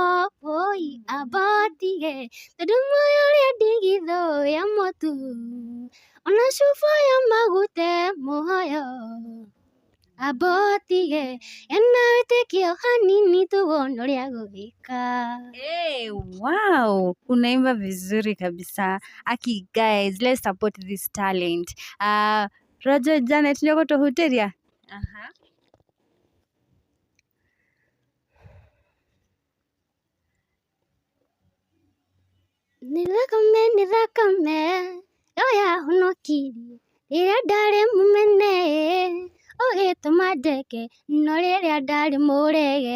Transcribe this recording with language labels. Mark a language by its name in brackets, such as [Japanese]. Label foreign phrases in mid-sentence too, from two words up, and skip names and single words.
[Kikuyu] Amba ũtige, tondũ muoyo ũrĩa ndigithũ ya mũtu, ona cuba ya maguta muoyo. Amba ũtige, yana wĩtĩkio hanini tuone ũrĩa gũgwĩka. [Swahili] Wow, unaimba vizuri kabisa. [English] Aki guys, let's support this talent. [Kikuyu] Roger Janet nĩũgũtũhutĩria? Nĩ thakame yo yahonokirie rĩrĩa ndarĩ mũmene, ũgĩtũma ndeke no rĩrĩa ndarĩ mũrege.